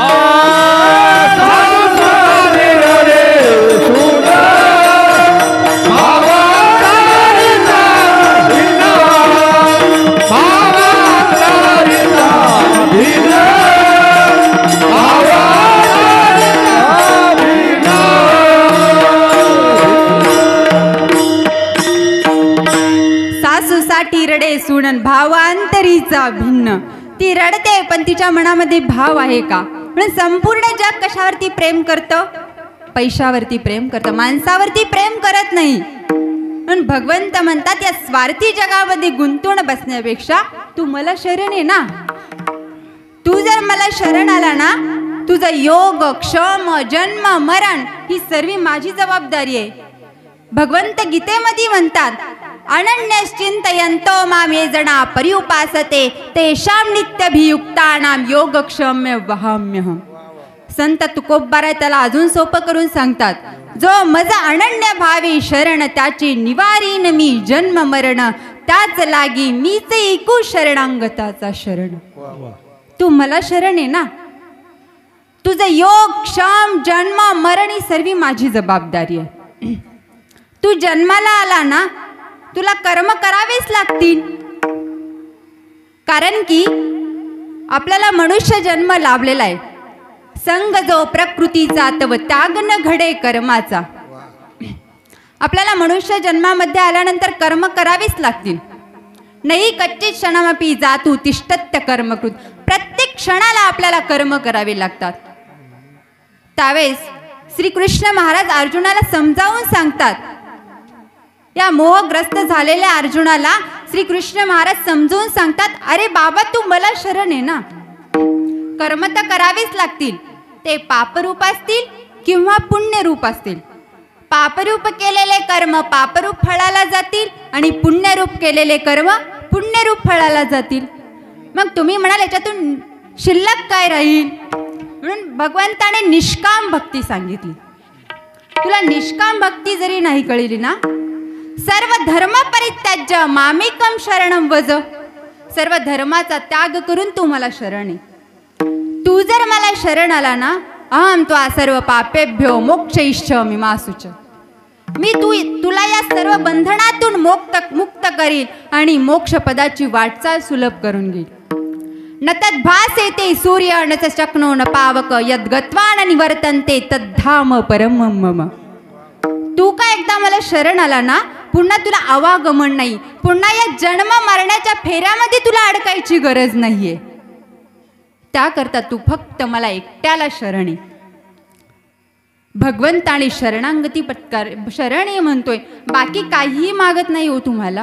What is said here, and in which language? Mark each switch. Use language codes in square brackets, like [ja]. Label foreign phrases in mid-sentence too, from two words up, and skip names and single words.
[mr] सासूसाठी रडे सोना, भावांतरीचा भेना, भावांतरीचा भेना, सासूसाठी रडे सुणन भावांतरीचा भिन्न. ती रडते पण तिच्या मनामध्ये भाव आहे का? म्हणून संपूर्ण जग कशावरती प्रेम करतं? पैशावरती प्रेम करतं, माणसावरती प्रेम करत नाही. म्हणून भगवंत म्हणतात, या स्वार्थी जगामध्ये गुंतून बसण्यापेक्षा तू मला शरण आहे ना. तू जर मला शरण आला ना, तुझं योग क्षम जन्म मरण ही सर्व माझी जबाबदारी आहे. भगवंत गीतेमध्ये म्हणतात, [sa] अनन्यश्चिंतयन्तो मां ये जना पर्युपासते तेषां नित्यभियुक्तानां योगक्षम्य वहाम्यहम्. [mr] संत तुकोबाराय त्याला अजून सोपं करून सांगतात, जो मज अनन्य भावी शरण त्याची निवारीन मी जन्म मरण, त्याच लागी मीच ऐकू शरणांगताचा शरण. तू मला शरण आहे ना, तुझं योग क्षम जन्म मरण ही सर्व माझी जबाबदारी आहे. तू जन्माला आला ना, तुला कर्म करावेच लागतील. कारण की आपल्याला मनुष्य जन्म लाभलेला आहे. संग जो प्रकृतीचा तव त्याग न घडे कर्माचा. आपल्याला मनुष्य जन्मामध्ये आल्यानंतर कर्म करावेच लागतील. [sa] नाही कच्चित क्षणामपि जातु तिष्ठत्य कर्मकृत. [mr] प्रत्येक क्षणाला आपल्याला कर्म करावे लागतात. त्यावेळेस श्रीकृष्ण महाराज अर्जुनाला समजावून सांगतात. या मोहग्रस्त झालेल्या अर्जुनाला श्रीकृष्ण महाराज समजावून सांगतात, अरे बाबा तू मला शरण आहे ना. कर्म तर करावेच लागतील, ते पापरूप असतील किंवा पुण्यरूप असतील. पापरूप केलेले कर्म पापरूप फळाला जातील आणि पुण्यरूप केलेले कर्म पुण्यरूप फळाला जातील. मग तुम्ही म्हणाल याच्यातून शिल्लक काय राहील? म्हणून भगवंताने निष्काम भक्ती सांगितली. तुला निष्काम भक्ती जरी नाही कळली ना, [sa] सर्व धर्म परित्याज्य मामेकम शरणम व्रज, [mr] सर्व धर्माचा त्याग करून तू मला शरण आहे. तू जर मला शरण आला ना, [sa] अहम त्वा सर्व पापेभ्यो मोक्षयिष्यामि मा शुच, [mr] मी तुला या सर्व बंधनातून मुक्त करील आणि मोक्षपदाची वाटचाल सुलभ करून घेईल. [sa] न तद्भासेते सूर्य न च शक्नो न पावक यद्गत्वा न निवर्तन्ते तद्धाम परमं मम. [mr] तू का एकदा मला शरण आला ना, पुन्हा तुला आवागमन नाही, पुन्हा या जन्म मरण्याच्या फेऱ्यामध्ये तुला अडकायची गरज नाहीये. त्याकरता तू फक्त मला एकट्याला शरण आहे. भगवंताने शरणांगती पत्कार शरण आहे म्हणतोय, बाकी काहीही मागत नाही हो तुम्हाला.